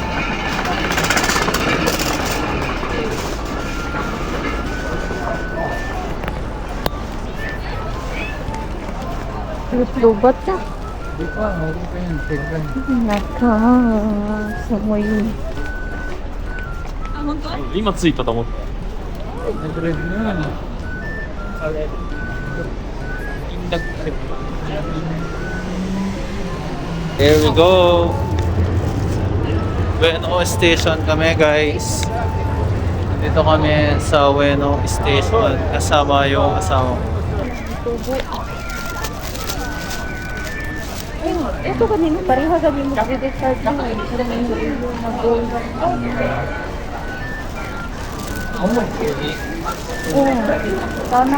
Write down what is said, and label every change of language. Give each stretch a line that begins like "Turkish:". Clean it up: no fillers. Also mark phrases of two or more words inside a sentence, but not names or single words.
Filipino: Lubat ka. Di pa, okay pa yun. Take lang. Naka. Samo yun.
Japanese: 今着いたと思って
Filipino: Nag-red na.
English: Here we go.
Filipino: Ueno Station kami guys. Dito kami sa Ueno Station kasama yung asawa ko. Ito kanina, pareho kami mag-decide na sana.